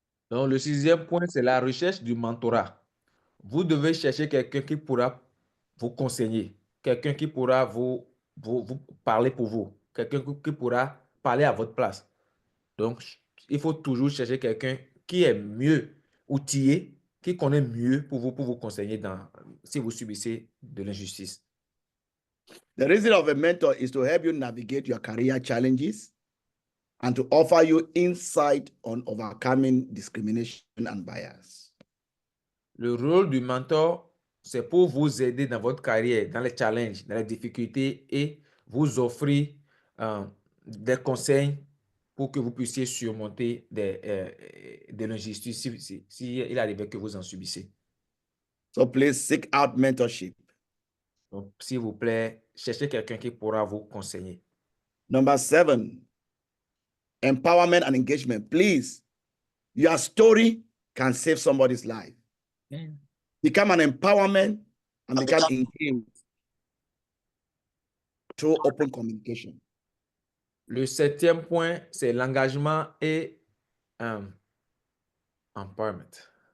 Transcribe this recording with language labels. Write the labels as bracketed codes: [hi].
[fr] Donc, le 6e point, c'est la recherche du mentorat. Vous devez chercher quelqu'un qui pourra vous conseiller, quelqu'un qui pourra vous parler pour vous, quelqu'un qui pourra parler à votre place. Donc, il faut toujours chercher quelqu'un qui est mieux outillé, qui connaît mieux pour vous conseiller si vous subissez de l'injustice. [en] The reason of a mentor is to help you navigate your career challenges and to offer you insight on overcoming discrimination and bias. [fr] Le rôle du mentor, c'est pour vous aider dans votre carrière, dans les challenges, dans les difficultés et vous offrir des conseils pour que vous puissiez surmonter de l'injustice si il arrivait que vous en subissez. [en] So please seek out mentorship. [fr] Donc, s'il vous plaît, cherchez quelqu'un qui pourra vous conseiller. [en] Number 7, empowerment and engagement. Please, your story can save somebody's life. Become an empowerment and become engaged through open communication. [fr] Le 7e point, c'est l'engagement et empowerment.